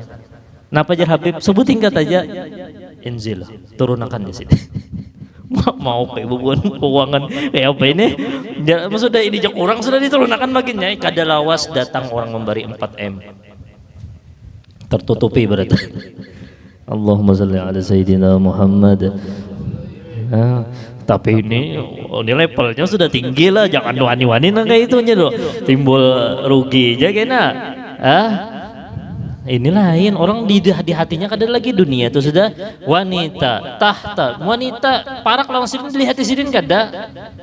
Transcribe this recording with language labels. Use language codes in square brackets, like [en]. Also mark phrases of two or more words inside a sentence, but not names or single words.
[bjn] Napa jar Habib sebut tingkat aja Inzil turunakan di sini. Mau kayak bebuhan keuangan kayak apa ini? Sudah ini jok orang sudah diturunakan baginya. Kada lawas datang orang memberi 4M. Tertutupi berarti. [ar] اللهم صل على سيدنا محمد. [bjn] Tapi ini levelnya sudah tinggi lah, jangan wani-wani kayak itunya loh, timbul rugi aja kena. Ini lain, orang di hatinya kada lagi dunia itu sudah wanita, tahta, wanita parak langsung dilihat di sini kada.